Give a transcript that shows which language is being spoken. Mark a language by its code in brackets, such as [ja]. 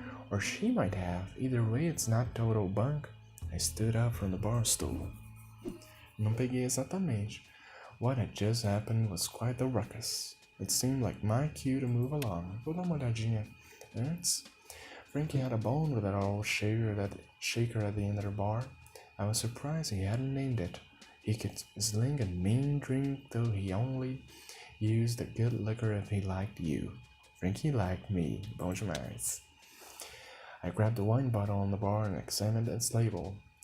[en] Or she might have. Either way, it's not total bunk. I stood up from the bar stool. [pt] Não peguei exatamente. [en] What had just happened was quite the ruckus. It seemed like my cue to move along. [pt] Vou dar uma olhadinha antes. [en] Frankie had a bone with that old shaker at the end of the bar. I was surprised he hadn't named it. He could sling a mean drink, though he only used the good liquor if he liked you. Frankie liked me. [pt] Bom demais. [en] I grabbed the wine bottle on the bar and examined its label.